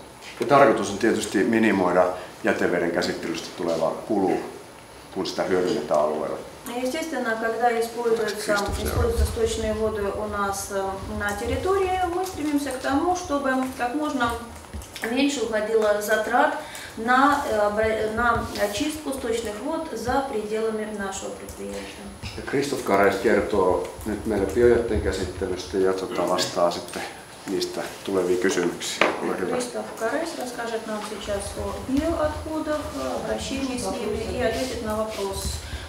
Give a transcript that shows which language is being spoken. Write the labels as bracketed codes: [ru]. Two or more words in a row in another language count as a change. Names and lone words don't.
[fi] Ja tarkoitus on tietysti minimoida jäteveden käsittelystä tuleva kulu, kun sitä hyödynnetään alueella. [ru] Естественно, когда используются сточные воды у нас на территории, мы стремимся к тому, чтобы как можно меньше уходило затрат на очистку сточных вод за пределами нашего предприятия. [fi] Christoph Kares kertoo nyt meille biojätteen käsittelystä ja vastaa sitten niistä tuleviin kysymyksiin. [ru] Christoph Kares расскажет нам сейчас о биоотходах, обращении с ними и ответит на вопрос